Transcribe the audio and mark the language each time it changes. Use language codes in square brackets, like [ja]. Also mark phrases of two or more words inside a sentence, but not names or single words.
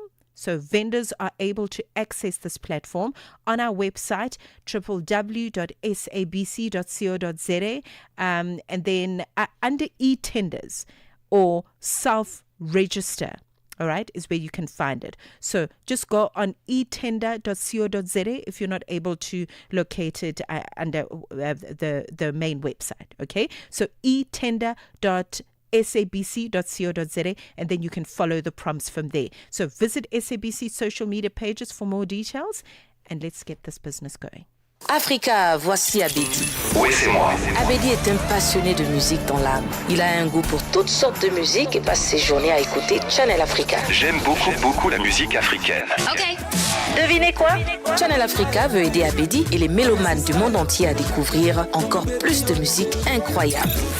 [en] So vendors are able to access this platform on our website, www.sabc.co.za, and then under e-tenders or self-register. All right, is where you can find it. So just go on etender.co.za if you're not able to locate it under the main website. Okay, so etender.sabc.co.za, and then you can follow the prompts from there. So visit SABC social media pages for more details, and let's get this business going. Africa, [fr] voici Abedi. Oui, c'est moi. Abedi est un passionné de musique dans l'âme. Il a un goût pour toutes sortes de musique et passe ses journées à écouter Channel Africa. J'aime beaucoup la musique africaine. Ok. Devinez quoi? Channel Africa veut aider Abedi et les mélomanes du monde entier à découvrir encore plus de musique incroyable.